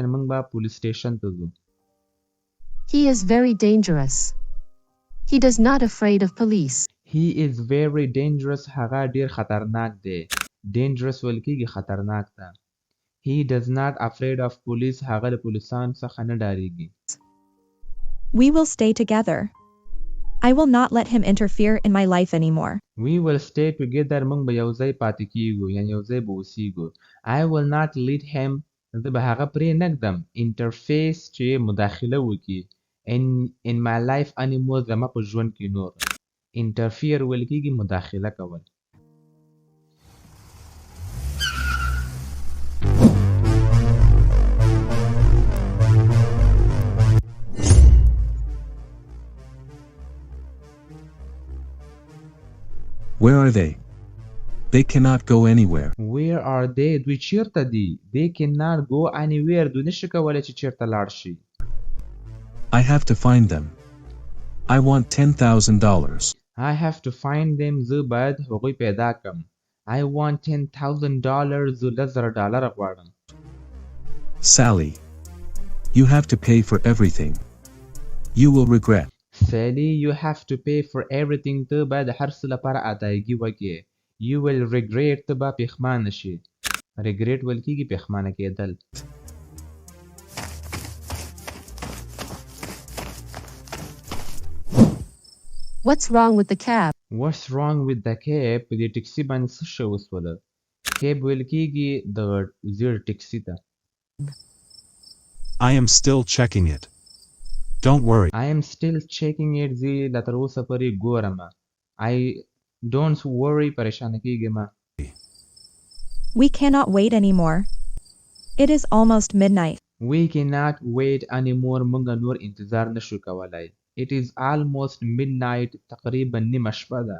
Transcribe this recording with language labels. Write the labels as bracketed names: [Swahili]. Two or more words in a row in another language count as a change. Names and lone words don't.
[Pashto] موږ به [English] police station [Pashto] ته ځو. [English] He is very dangerous. He does not afraid of police. He is very dangerous. [Pashto] هغه ډیر خطرناک دی. Dangerous ویل کېږي خطرناک ده. [English] He does not afraid of police. [Pashto] هغه له پولیسانو څخه نه ډارېږي. [English] We will stay together. I will not let him interfere in my life anymore. We will stay together. [Pashto] موږ به یو ځای پاتې کېږو یعنې یو ځای به اوسېږو. [English] I will not let him. [Pashto] زه به هغه پرې نه ږدم. Interface چې مداخله وکړي. [English] In my life anymore. [Pashto] زما په ژوند کې نور. Interfere ویل کېږي مداخله کول. [English] Where are they? They cannot go anywhere. Where are they? [Pashto] دوی چیرته دي؟ [English] They cannot go anywhere. [Pashto] دوی نشي کولی چې چیرته لاړ شي. [English] I have to find them. I want $10,000. I have to find them. [Pashto] زه باید هغوی پیدا کړم. [English] I want $10,000. [Pashto] زه $10,000 غواړم. [English] Sally, you have to pay for everything. You will regret. Sally, you have to pay for everything. [Pashto] ته باید هر څه لپاره ادایګي وکړې. [English] You will regret. [Pashto] ته به پښیمانه شي. Regret ویل کېږي پښیمانه کېدل. [English] What's wrong with the cab? What's wrong with the cab? [Pashto] په دې ټکسي باندې څه شی وسوله؟ کیب ویل کېږي د زیړ ټکسي ته. [English] I am still checking it. Don't worry. I am still checking it. [Pashto] زه لا تر اوسه پورې ګورم. [English] Don't worry. [Pashto] پریشانه کېږم. [English] We cannot wait anymore. It is almost midnight. We cannot wait anymore. [Pashto] موږ نور انتظار نشو کولای. [English] It is almost midnight. [Pashto] تقریبا نیمه شپه ده.